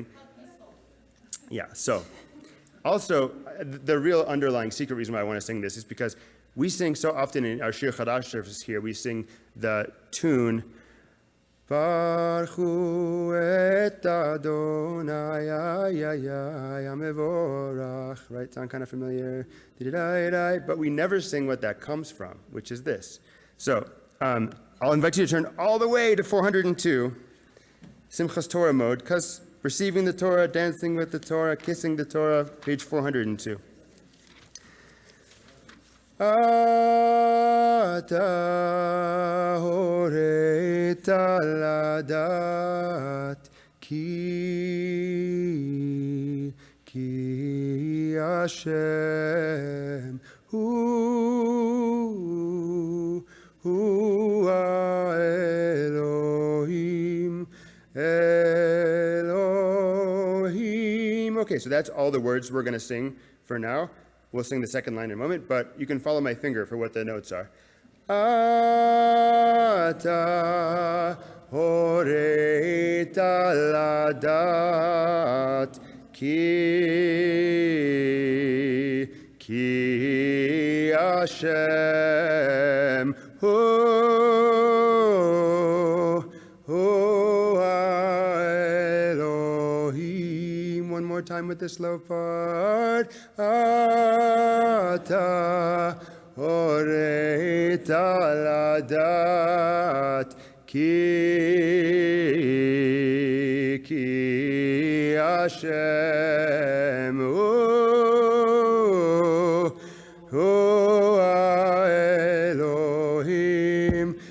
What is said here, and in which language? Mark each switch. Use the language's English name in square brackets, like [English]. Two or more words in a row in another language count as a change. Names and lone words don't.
[English] Yeah, so also the real underlying secret reason why I want to sing this is because we sing so often in our Shir Chadash service here, we sing the tune [Hebrew] ברכו את ה׳ מבורך, [English] right? Sound kind of familiar? But we never sing what that comes from, which is this. So I'll invite you to turn all the way to 402, Simchas Torah mode, because receiving the Torah, dancing with the Torah, kissing the Torah, page 402. [Hebrew] אתה הראת לדעת כי השם הוא אלהים. [English] Okay, so that's all the words we're going to sing for now. We'll sing the second line in a moment, but you can follow my finger for what the notes are. [Hebrew] אתה הראת לדעת כי כי השם הוא אלהים. [English] One more time with the slow part. [Hebrew] אתה הראת לדעת כי השם הוא אלהים